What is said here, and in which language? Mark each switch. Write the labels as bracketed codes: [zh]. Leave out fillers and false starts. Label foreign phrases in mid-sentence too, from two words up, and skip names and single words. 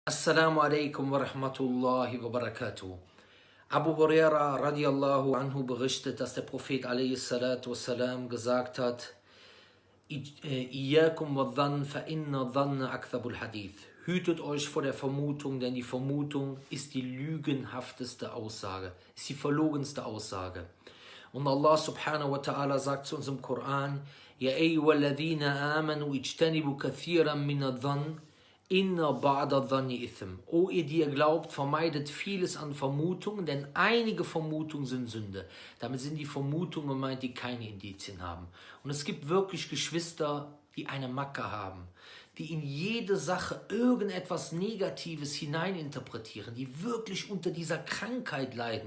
[ar] السلام عليكم ورحمة الله وبركاته. [de] Abu Huraira [ar] رضي الله عنه [de] berichtet, dass der Prophet a.s.w. gesagt hat: [ar] إياكم والظن فإن الظن أكذب الحديث. [de] Hütet euch vor der Vermutung, denn die Vermutung ist die lügenhafteste Aussage, ist die verlogenste Aussage. Und Allah [ar] سبحانه وتعالى [de] sagt zu uns im Koran: [ar] يا أيها الذين آمنوا اجتنبوا كثيرا من الظن إن بعض الظن إثم. [de] O ihr, die ihr glaubt, vermeidet vieles an Vermutungen, denn einige Vermutungen sind Sünde. Damit sind die Vermutungen gemeint, die keine Indizien haben. Und es gibt wirklich Geschwister, die eine Macke haben, die in jede Sache irgendetwas Negatives hineininterpretieren, die wirklich unter dieser Krankheit leiden.